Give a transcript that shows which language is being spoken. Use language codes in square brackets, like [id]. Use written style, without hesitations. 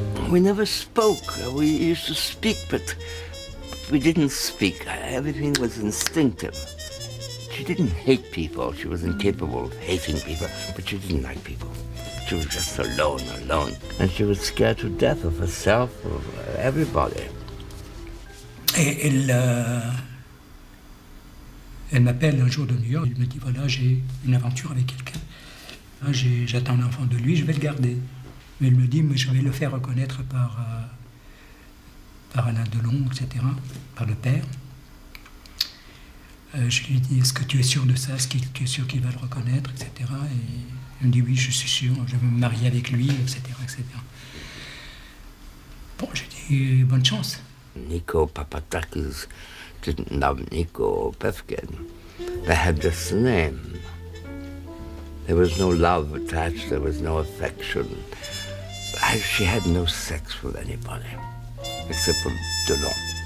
[en] We never spoke. We used to speak, but we didn't speak. Everything was instinctive. She didn't hate people. She was incapable of hating people, but she didn't like people. She was just alone. And she was scared to death of herself, of everybody. [fr] Et elle m'appelle un jour de New York. Elle me dit, voilà, j'ai une aventure avec quelqu'un. J'attends l'enfant de lui, je vais le garder. Mais elle me dit, mais je vais le faire reconnaître par Alain Delon, etc., par le père. Je lui dis, est-ce que tu es sûr de ça? Est-ce que tu es sûr qu'il va le reconnaître, etc. Et il me dit, oui, je suis sûr, je vais me marier avec lui, etc., etc. Bon, j'ai dit, bonne chance. [en] Nico Papadakis didn't love Nico Pevkin. They had just the name. There was no love attached, there was no affection. She had no sex with anybody, except for Delon.